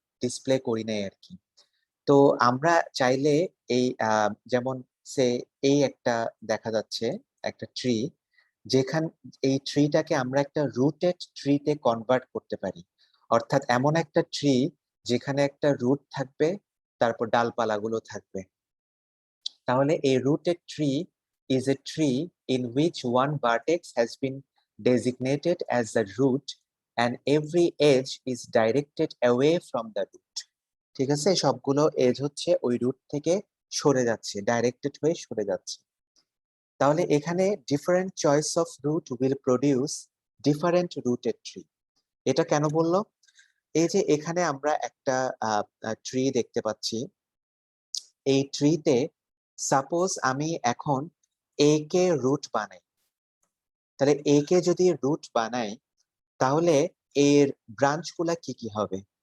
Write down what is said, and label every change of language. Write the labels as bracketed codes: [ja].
[bn] Display করি নাই আর কি। তো আমরা চাইলে এই যেমন সে এই একটা দেখা যাচ্ছে একটা ট্রি, যেখান এই ট্রিটাকে আমরা একটা রুটেড ট্রিতে কনভার্ট করতে পারি। অর্থাৎ এমন একটা ট্রি যেখানে একটা রুট থাকবে, তারপর ডালপালাগুলো থাকবে। তাহলে [en] a rooted tree is a tree in which one vertex has been designated as the root and every edge is directed away from the root. [bn] ঠিক আছে, সবগুলো এজ হচ্ছে ওই রুট থেকে সরে যাচ্ছে, ডাইরেক্টেড হয়ে সরে যাচ্ছে। তাহলে এখানে [en] Different choice of root will produce different rooted tree. [bn] এটা কেন বললো? এই যে এখানে আমরা একটা ট্রি দেখতে পাচ্ছি, এই ট্রিতে সাপোজ আমি এখন এ কে রুট বানাই, তাহলে এ কে যদি রুট বানাই তাহলে এর ব্রাঞ্চ গুলা কি কি হবে?